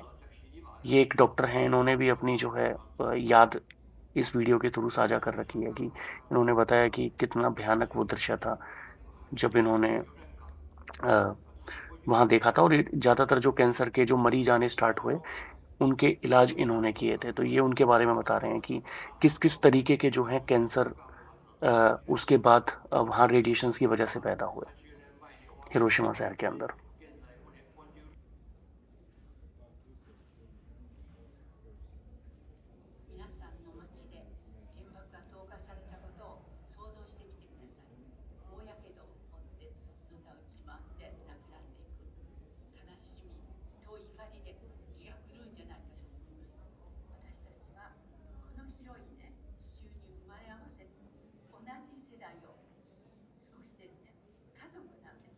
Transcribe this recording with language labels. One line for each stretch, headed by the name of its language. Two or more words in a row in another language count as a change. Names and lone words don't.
Hindi: ये एक डॉक्टर हैं, इन्होंने भी अपनी जो है याद इस वीडियो के थ्रू साझा कर रखी है, कि इन्होंने बताया कि कितना भयानक वो दृश्य था जब इन्होंने वहां देखा था। और ज्यादातर जो कैंसर के जो मरीज आने स्टार्ट हुए, उनके इलाज इन्होंने किए थे। तो ये उनके बारे में बता रहे हैं कि किस किस तरीके के जो है कैंसर उसके बाद वहां रेडिएशंस की वजह से पैदा हुए हिरोशिमा शहर के अंदर।
Japanese: 皆さんの街で原爆が投下されたことを想像してみてください。大やけどを負ってのたうち回って亡くなっていく悲しみと怒りで気が狂うんじゃないかと思います。私たちはこの広いね地球に生まれ合わせ同じ世代を過ごしてるね家族なんです。